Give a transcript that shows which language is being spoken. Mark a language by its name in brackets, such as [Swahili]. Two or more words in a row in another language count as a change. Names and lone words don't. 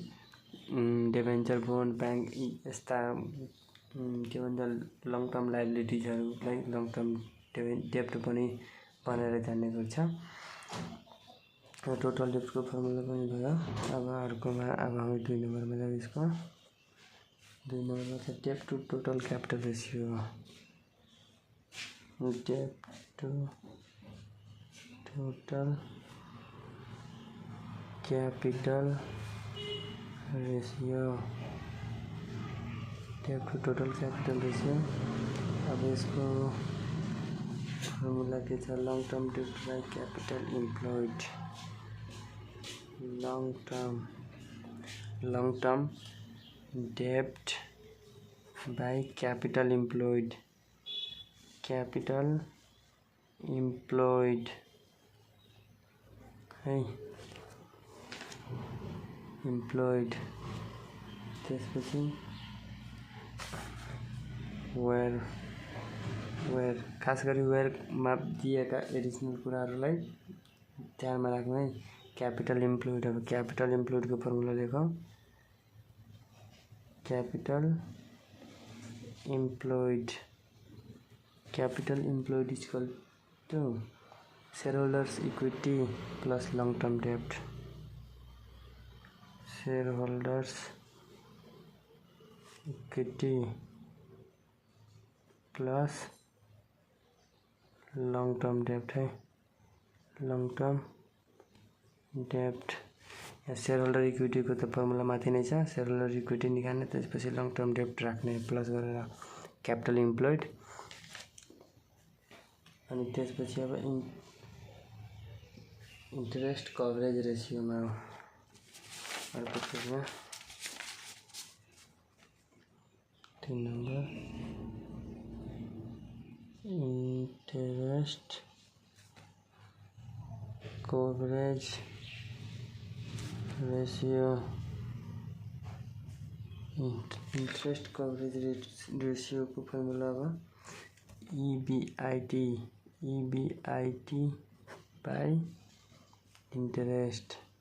[Nepali] डिबेन्चर, बोन्ड, ब्याङ्क यस्ता के भन्छ लङ टर्म लायबिलिटीजहरूलाई [English] long term debt [Nepali] पनि भनेर जान्ने गर्छ। टोटल डेब्टको फर्मुला पनि भयो। अब अर्कोमा अब हामी 2 नम्बरमा जाउँ। [English] यसको 2 नम्बरमा चाहिँ debt to total capital ratio. debt to total capital ratio. debt to total capital ratio. [Nepali] अब इसको फॉर्मूला के छ [English] long term debt by capital employed. long term debt by capital employed. capital employed है एम्प्लॉयड। [Nepali] त्यसपछि वेयर खास गरी वेयरमा दिएका एडिसनल कुराहरूलाई ध्यानमा राख्नु है। [English] capital employed. [Nepali] अब [English] capital employed [Nepali] को फर्मुला लेखौँ। [English] capital employed is equal to shareholders equity plus long term debt. shareholders equity plus long term debt है। long term debt [Nepali] या [English] shareholder equity [Nepali] को तो फर्मुला माथि नै छ। [English] shareholder equity [Nepali] निकाल्ने, त्यसपछि [English] long term debt [Nepali] राख्ने प्लस गरेर [English] capital employed. [Nepali] अनि त्यसपछि अब [English] interest coverage ratio [Nepali] में अर्को पेजमा 3 नंबर [English] interest coverage ratio. interest coverage ratio को फॉर्मूला अब EBIT by interest.